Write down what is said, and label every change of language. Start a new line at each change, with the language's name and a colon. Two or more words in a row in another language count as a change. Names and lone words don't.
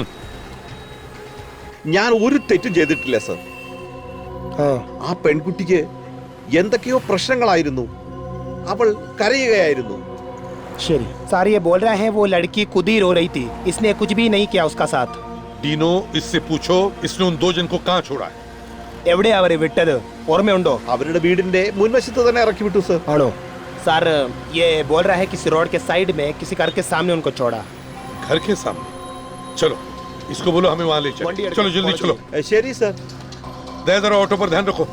Malayalam: ഞാൻ ഒരു തെറ്റും ചെയ്തിട്ടില്ല സർ. ആ പെൺകുട്ടിക്ക് എന്തൊക്കെയോ പ്രശ്നങ്ങളായിരുന്നു. അവൾ കരയുകയായിരുന്നു.
Hindi: शरी सर ये बोल रहा है वो लड़की खुद ही रो रही थी, इसने कुछ भी नहीं किया उसका साथ. डीनो, इससे पूछो इसने उन 2 जन को कहाँ छोड़ा है?
Malayalam: എവിടെ അവരെ വിട്ടത് ഓർമ്മയുണ്ടോ? അവരുടെ വീടിന്റെ മുൻവശത്ത് തന്നെ ഇറക്കി വിട്ടു സർ. ആണോ?
Hindi: सर ये बोल रहा है किसी रोड के साइड में किसी घर के सामने उनको छोड़ा. घर के सामने? चलो इसको बोलो हमें वहां ले चलो. चलो जल्दी चलो.
Malayalam: ശരി സർ.
Hindi: दे जरा ऑटो पर ध्यान रखो.